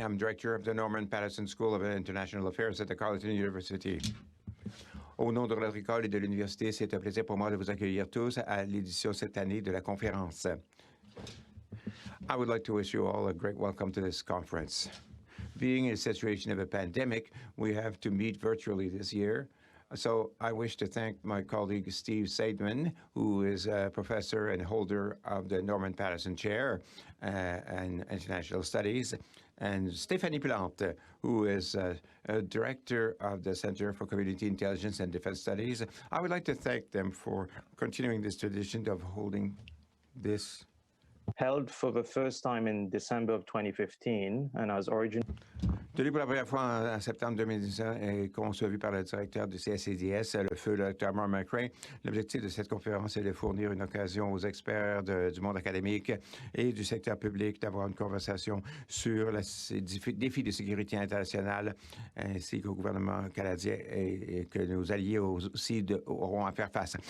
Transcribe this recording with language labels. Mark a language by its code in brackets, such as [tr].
[en] I'm director of the Norman Paterson School of International Affairs at the Carleton University. [fr] Au nom de notre école et de l'université, c'est un plaisir pour moi de vous accueillir tous à l'édition cette année de la conférence. [en] I would like to wish you all a great welcome to this conference. Being in a situation of a pandemic, we have to meet virtually this year. So I wish to thank my colleague Steve Seidman, who is a professor and holder of the Norman Paterson Chair in International Studies, and Stephanie Plante, who is a director of the Center for Community Intelligence and Defense Studies. I would like to thank them for continuing this tradition of holding this. Held for the first time in December of 2015 and as originally [fr] Tenu pour la première fois en septembre 2019 et conçu par le directeur du CSCDS, le feu Dr. Mark McRae. L'objectif de cette conférence est de fournir une occasion aux experts du monde académique et du secteur public d'avoir une conversation sur les défis de sécurité internationale ainsi qu'au gouvernement canadien et que nos alliés aussi auront à faire face.